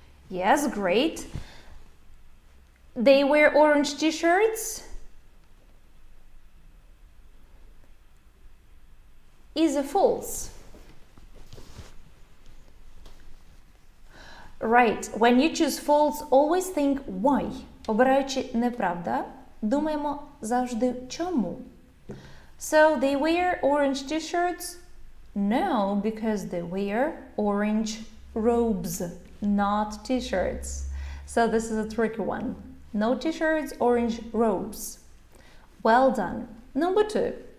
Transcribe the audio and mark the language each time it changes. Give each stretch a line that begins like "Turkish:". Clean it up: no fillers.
English: Yes, great. They wear orange t-shirts. Is it false? Right. When you choose false, always think why.
Ukrainian: Обираючи неправда, думаємо завжди чому.
English: So they wear orange t-shirts? No, because they wear orange robes, not t-shirts. So this is a tricky one. No t-shirts, orange robes. Well done. Number 2.